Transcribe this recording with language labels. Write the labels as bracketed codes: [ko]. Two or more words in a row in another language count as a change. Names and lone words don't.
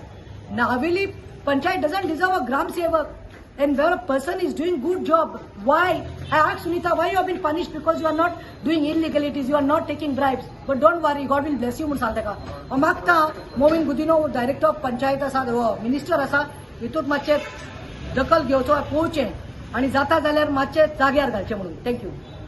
[en] Naveli पंचायत doesn't deserve a gram sevak. And where a person is doing good job, why? I asked Sunita, why you have been punished because you are not doing illegalities, you are not taking bribes. But don't worry, God will bless you [kok] म्हणून सांगता का. मागता मोविन गुदिनो [en] director of panchayat [kok] आसा, मिनिस्टर आसा, हितूंत मातशें दखल घेवचो पळोवचें आणि जाता जाल्यार मातशें जाग्यार घालचें म्हणून. थँक्यू.